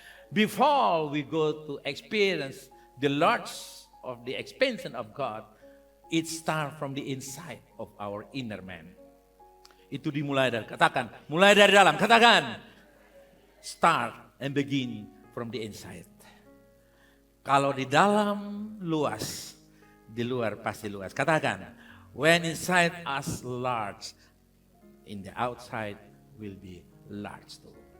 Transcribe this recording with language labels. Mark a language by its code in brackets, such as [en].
[en] Before we go to experience the large of the expansion of God, it starts from the inside of our inner man. [id] Itu dimulai dari, katakan, mulai dari dalam, katakan. [en] Start and begin from the inside. [id] Kalau di dalam luas, di luar pasti luas. Katakan, [en] when inside us large, in the outside will be large too.